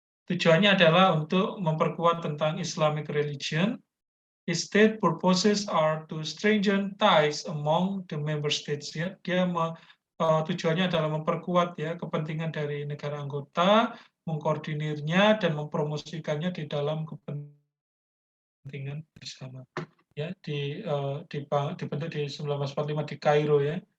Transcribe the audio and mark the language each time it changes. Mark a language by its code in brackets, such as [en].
[id] Tujuannya adalah untuk memperkuat tentang Islamic religion. [en] Its state purposes are to strengthen ties among the member states. [id] Ya. Dia tujuannya adalah memperkuat ya kepentingan dari negara anggota, mengkoordinirnya dan mempromosikannya di dalam kepentingan bersama. Ya, dibentuk di 1945 di Kairo ya.